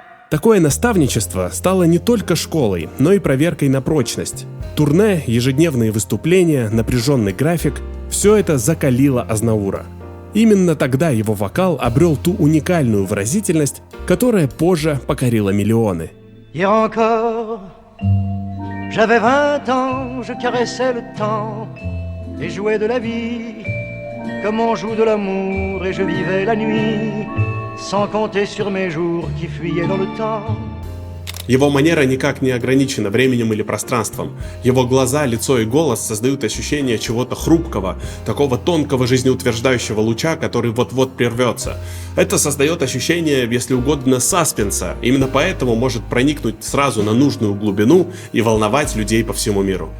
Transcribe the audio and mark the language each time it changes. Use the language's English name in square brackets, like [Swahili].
[Russian] Такое наставничество стало не только школой, но и проверкой на прочность. Турне, ежедневные выступления, напряженный график – все это закалило Азнавура. Именно тогда его вокал обрел ту уникальную выразительность, которая позже покорила миллионы. [French] Hier encore, j'avais 20 ans, je caressais le temps et jouais de la vie comme on joue de l'amour et je vivais la nuit sans compter sur mes jours qui fuyaient dans le temps. [Russian] Его манера никак не ограничена временем или пространством. Его глаза, лицо и голос создают ощущение чего-то хрупкого, такого тонкого жизнеутверждающего луча, который вот-вот прервется. Это создает ощущение, если угодно, саспенса. Именно поэтому может проникнуть сразу на нужную глубину и волновать людей по всему миру.